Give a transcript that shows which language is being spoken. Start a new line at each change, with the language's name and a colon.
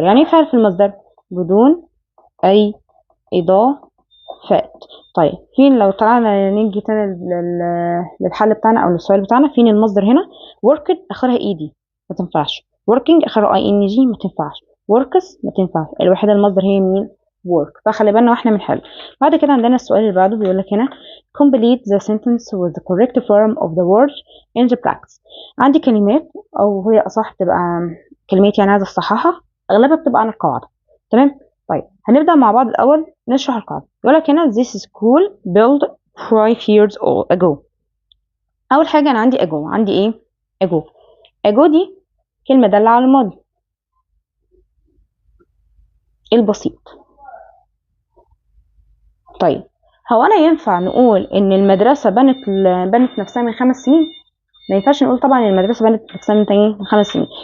Arabic: يعني إيه فعل في المصدر؟ بدون أي إضافات. طيب فين لو طلعنا نيجي تاني للحل بتاعنا او للسؤال بتاعنا، فين المصدر هنا؟ worked اخرها ed ما تنفعش. working اخرها ing ما تنفعش. works ما تنفعش. الوحيده المصدر هي مين؟ work. فخلي بالنا واحنا بنحل. بعد كده عندنا السؤال اللي بعده بيقول لك هنا
English: complete the sentence with the correct form of the word in the practice.
Arabic: عندي كلمات او هي اصح تبقى كلمات يعني عايزه اصححها، اغلبها بتبقى عن القواعد. تمام. طيب هنبدأ مع بعض الأول نشرح القاعدة. يقول لك هنا
English: this school built 5 years ago.
Arabic: أول حاجة أنا عندي ago. عندي إيه؟ ago دي كلمة دالة على الماضي البسيط. طيب هو أنا ينفع نقول إن المدرسة بنت نفسها من 5 سنين؟ ما ينفعش نقول طبعا المدرسة بنت نفسها من 5 سنين.